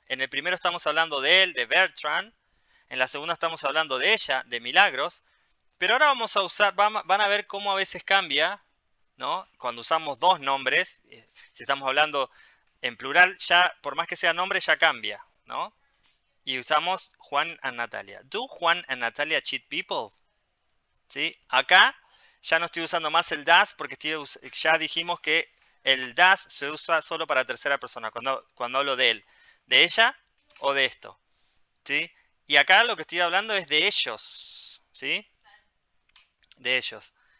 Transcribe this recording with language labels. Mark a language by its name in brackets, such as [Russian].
[Spanish] En el primero estamos hablando de él, de Bertrand. En la segunda estamos hablando de ella, de Milagros. Pero ahora vamos a usar, van a ver cómo a veces cambia, ¿no? Cuando usamos dos nombres, si estamos hablando en plural, ya por más que sea nombre ya cambia, ¿no? Y usamos Juan and Natalia. [English] Do Juan and Natalia cheat people? [Spanish] ¿Sí? Acá ya no estoy usando más el das porque ya dijimos que el das se usa solo para tercera persona, cuando hablo de él, de ella o de esto. ¿Sí? Y acá lo que estoy hablando es de ellos. ¿Sí? De ellos.